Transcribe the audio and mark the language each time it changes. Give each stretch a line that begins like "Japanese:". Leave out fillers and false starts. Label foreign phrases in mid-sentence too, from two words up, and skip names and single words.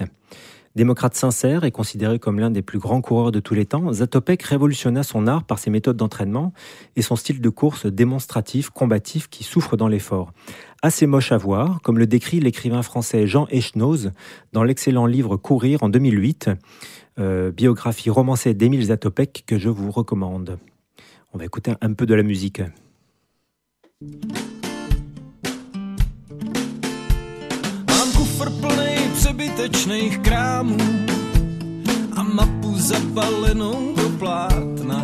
French: Démocrate sincère et considéré comme l'un des plus grands coureurs de tous les temps, Zatopek révolutionna son art par ses méthodes d'entraînement et son style de course démonstratif, combatif qui souffre dans l'effort. Assez moche à voir, comme le décrit l'écrivain français Jean Echnoz dans l'excellent livre Courir en 2008, biographie romancée d'Emil Zatopek que je vous recommande. On va écouter un peu de la musique.
Czech: Mám kufr plnej přebytečných krámů a mapu zabalenou do plátna.